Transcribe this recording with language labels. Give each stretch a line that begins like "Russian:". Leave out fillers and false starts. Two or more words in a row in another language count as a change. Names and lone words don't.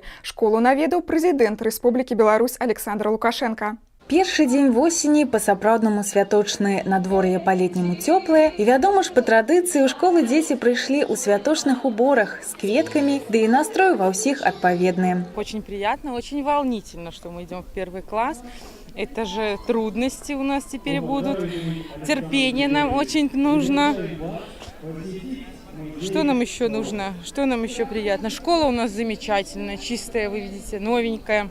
Belarusian: Школу наведаў прэзідэнт Рэспублікі Беларусь Александр Лукашенко. Першы дзень восені па-сапраўднаму святочны, надвор'е па-летняму цёплае. І вядома ж, па традыцыі ў школы дзеці прыйшлі ў святочных уборах с кветкамі, да і настрой ва ўсіх адпаведны.
Russian: Очень приятно, очень волнительно, что мы идем в первый класс. Это же трудности у нас теперь будут. Терпение нам очень нужно. Что нам еще нужно? Что нам еще приятно? Школа у нас замечательная, чистая, вы видите, новенькая.